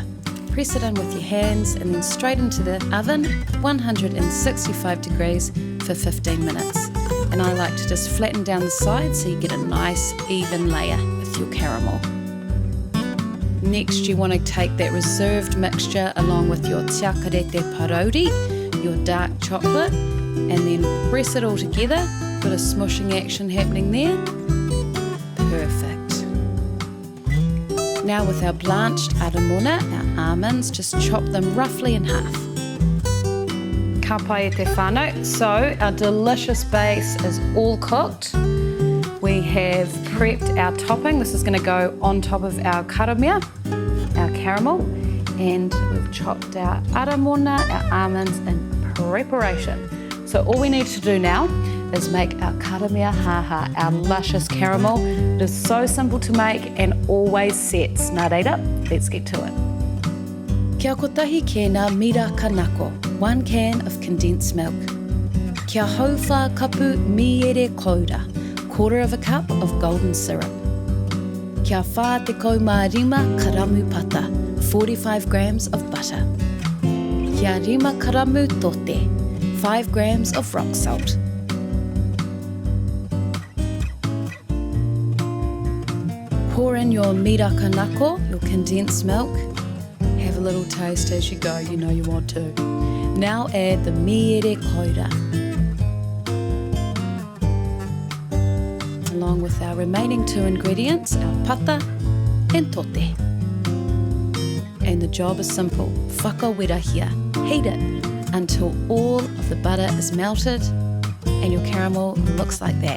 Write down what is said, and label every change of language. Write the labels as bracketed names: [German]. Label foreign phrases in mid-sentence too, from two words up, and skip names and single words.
[English] Press it in with your hands and then straight into the oven, 165 degrees for 15 minutes. And I like to just flatten down the sides so you get a nice even layer with your caramel. Next, you want to take that reserved mixture along with your [Māori] tiakarete parauri, [English] your dark chocolate, and then press it all together. Bit of smushing action happening there. Perfect. Now with our blanched ARAMONA, our almonds, just chop them roughly in half. [Māori] Ka pai e te whānau. [English] So our delicious base is all cooked. We have prepped our topping. This is going to go on top of our KARAMEA, our caramel, and we've chopped our ARAMONA, our almonds in preparation. So all we need to do now is make our KARAMEA haha, our luscious caramel. It is so simple to make and always sets. [Māori] Nā reira, [English] let's get to it. [Māori] Kia kotahi kēna mira kanako, [English] 1 can of condensed milk. [Māori] Kia hauwha kapu miere koura, [English] 1/4 of a cup of golden syrup. [Māori] Kia whā te kaumārima karamu pata, [English] 45 grams of butter. [Māori] Kia rima karamu tote, 5 grams of rock salt. [English] Pour in your [Māori] mira kanako, [English] your condensed milk. Have a little taste as you go, you know you want to. Now add the [Māori] miere koura, [English] along with our remaining 2 ingredients, our pata and tote. And the job is simple. Whakawirahia. Heat it until all of the butter is melted and your caramel looks like that.